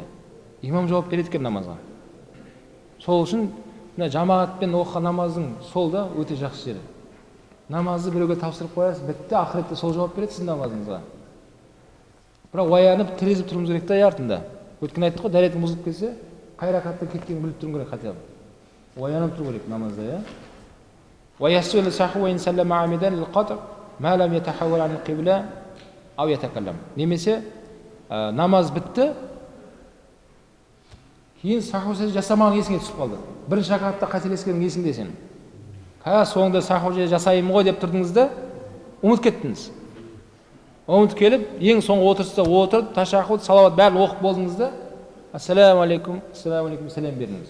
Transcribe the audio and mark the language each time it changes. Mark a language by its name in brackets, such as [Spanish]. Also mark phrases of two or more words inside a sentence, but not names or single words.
[Kazakh] Имам жауап береді екен намазға. Сол үшін мына жамаатпен оқыған намаздың сол да өте жақсы жері. Намазды біреуге тапсырып қоясыз, бітті, ақыретте сол жауап береді сіздің намазыңызға. Бірақ оянып, тірезіп тұруымыз керек та артында. Өткен айттық қой, дәретің бұзылып кетсе, қай ракатта кеткенін біліп тұруым керек [Russian] хотя бы. [Kazakh] Оянып тұру керек намазда, иә. [Arabic] ويسجد للسهو وإن سلم عامدا للقطع ما لم يتحول عن القبلة أو يتكلم. [Kazakh] Немесе намаз бітті, кейін саху сәжде жасамаған есіңе түсіп қалды. Бірінші ракатта қателескенің есіңде сен. Соңында саху сәжде жасаймын ғой деп тұрдыңыз да, ұмытып кеттіңіз. Ұмытып келіп, ең соңғы отырыста отырып, ташаххуд, салауат бәрін оқып болдыңыз да, [Arabic] السلام عليكم, [Kazakh] сәлем бердіңіз.